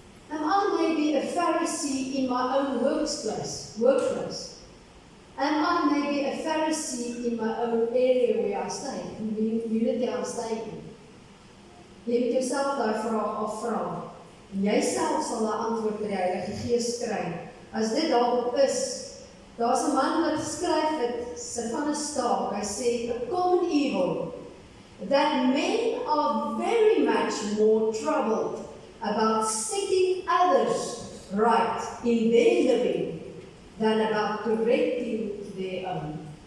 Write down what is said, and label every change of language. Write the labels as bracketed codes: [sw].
[en] Am I maybe a Pharisee in my own workplace? Am I maybe a Pharisee in my own area where I stay, in the community I stay in? [af] Jy moet jouself daai vraag afvra, en jy self sal 'n antwoord by die Heilige Gees kry. As dit daarop is, daar's 'n man wat geskryf het, sit van 'n staak, hy sê, [en] a common evil, that men are very much more troubled about setting others right in their living than about correcting their own.